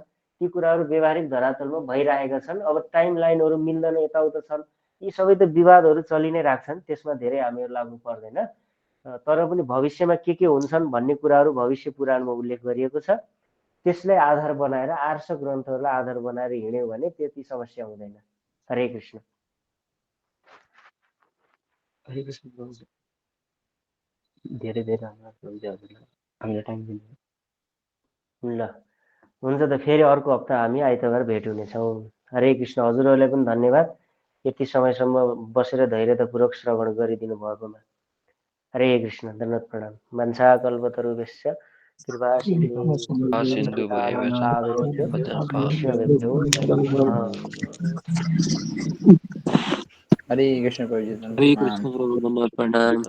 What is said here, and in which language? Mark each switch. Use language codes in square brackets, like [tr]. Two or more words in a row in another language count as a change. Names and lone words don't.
[ne] ती कुराहरू व्यवहारिक धरातलमा भइरहेका छन्। अब टाइम लाइनहरू मिल्दैन, यताउता छन्, यी सबै त विवादहरू चलि नै राख्छन्, त्यसमा धेरै हामीहरू लाग्नु पर्दैन। तर पनि भविष्यमा के हुन्छन् भन्ने कुराहरू भविष्य पुराणमा उल्लेख गरिएको छ। त्यसलाई आधार बनाएर आर्ष ग्रन्थहरूलाई आधार बनाएर हिँड्यो भने त्यति समस्या हुँदैन। हरे कृष्ण। हरे कृष्ण प्रभुजी, धेरै धेरै धन्यवाद प्रभुजी हजुरलाई हामीलाई टाइम दिनु। ल हुन्छ त, फेरि अर्को हप्ता हामी आइतबार भेट हुनेछौँ। हरे कृष्ण। हजुरहरूलाई पनि धन्यवाद यति समयसम्म बसेर धैर्यतापूर्वक श्रवण गरिदिनु भएकोमा। हरे कृष्ण। दण्डवत प्रणाम। [sa] वंशा कल्पतरुभ्यश्च कृपा सिन्धु सिन्धुभ्यो वैष्णवेभ्यो [ne] हरे कृष्ण प्रभु जी, हरे प्रणाम। कृष्ण प्रभु, धन्यवाद प्रणाम।